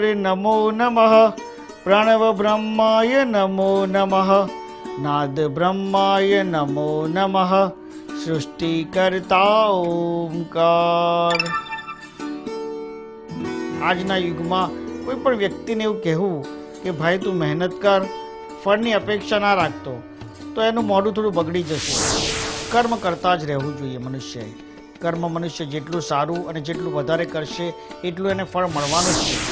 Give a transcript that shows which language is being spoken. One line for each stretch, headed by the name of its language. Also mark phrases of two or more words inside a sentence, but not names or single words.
Sanskrit: नमो नमः प्रणव ब्रह्माय नमो नमः नाद ब्रह्माय नमो नमः सृष्टिकर्ता ओंकार।
Gujarati: આજના યુગમાં કોઈ પણ વ્યક્તિને એવું કહેવું કે ભાઈ તું મહેનત કર, ફળની અપેક્ષા ના રાખતો, તો એનું મોઢું થોડું બગડી જશે. કર્મ કરતા જ રહેવું જોઈએ મનુષ્યએ. કર્મ મનુષ્ય જેટલું સારું અને જેટલું વધારે કરશે એટલું એને ફળ મળવાનું જ છે.